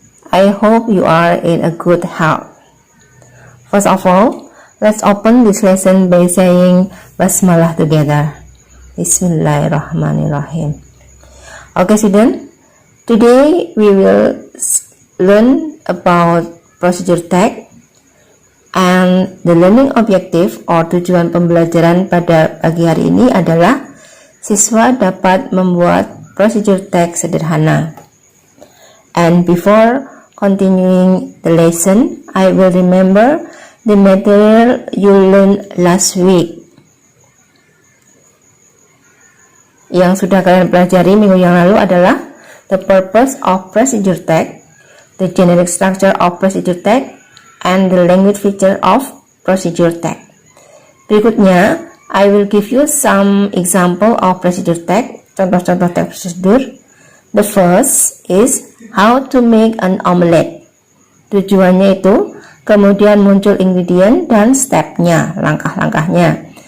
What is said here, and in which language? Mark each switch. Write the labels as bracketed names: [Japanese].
[English] I hope you are in a good health. First of all, let's open this lesson by saying Basmalah together. Bismillahirrahmanirrahim. Okay student, today we will learn about procedure tag. And the learning objective or [Indonesian] tujuan pembelajaran pada pagi hari ini adalah siswa dapat membuat procedure tag sederhana. [English] And before continuing the lesson, I will remember the material you learned last week. [Indonesian] Yang sudah kalian pelajari minggu yang lalu adalah [English] the purpose of procedure tag, the generic structure of procedure tag, and the language feature of procedure tag. Berikutnya, I will give you some example of procedure tag, [Indonesian] contoh-contoh tag prosedur. [English] The first is how to make an omelette. [Indonesian] Tujuannya itu, kemudian muncul ingredient dan stepnya, langkah-langkahnya.